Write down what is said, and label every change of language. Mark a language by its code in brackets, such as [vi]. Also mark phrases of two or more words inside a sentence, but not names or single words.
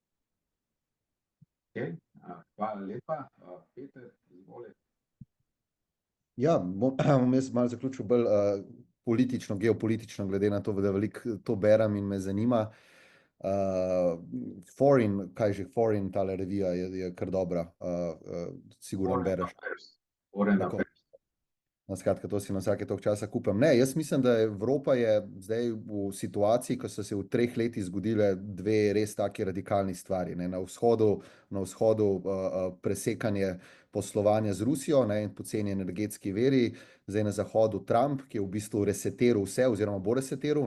[sl] Okay. Hvala lepa. Peter, izvoli. Ja, bom jaz malo zaključil bolj politično, geopolitično, glede na to, da veliko to berem in me zanima. Foreign, tale revija je kar dobra, sigurno bereš. Foreign Affairs. No, skratka, to si na vsake toliko časa kupim. Ne, jaz mislim, da Evropa je zdaj v situaciji, ko so se v 3 letih zgodile 2 res taki radikalni stvari. Ne. Na vzhodu presekanje poslovanja z Rusijo, ne, in poceni energetski viri, zdaj na zahodu Trump, ki je v bistvu resetiral vse, oziroma bo resetiral.